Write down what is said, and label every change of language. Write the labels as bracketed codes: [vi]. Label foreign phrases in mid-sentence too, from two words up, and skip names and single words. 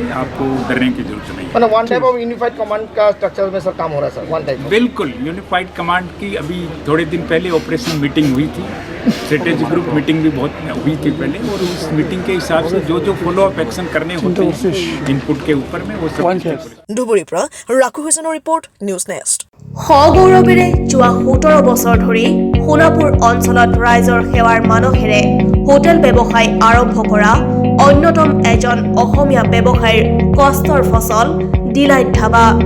[hi] आपको डरने की जरूरत नहीं है। [en] one type of unified command [hi] का स्ट्रक्चर में सर काम हो रहा है सर? [en] one type [hi] बिल्कुल [en] unified command [hi] की अभी थोड़े दिन पहले [en] operation meeting [hi] हुई थी, [en] strategy group meeting [hi] भी बहुत हुई थी पहले और उस मीटिंग के हिसाब से जो [en] follow up action [hi] करने होते हैं इनपुट के ऊपर में वो सब। [as] ধুবুৰীৰ পৰা ৰাখু হুছেইনৰ ৰিপৰ্ট, নিউজ নেক্সট। সগৌৰৱেৰে যোৱা 17 বছৰ ধৰি সোণাপুৰ অঞ্চলত ৰাইজৰ সেৱাৰ মানসেৰে হোটেল ব্যৱসায় আৰম্ভ কৰা অন্যতম এজন অসমীয়া ব্যৱসায়ীৰ কষ্টৰ ফচল ডিলাইট ধাবা।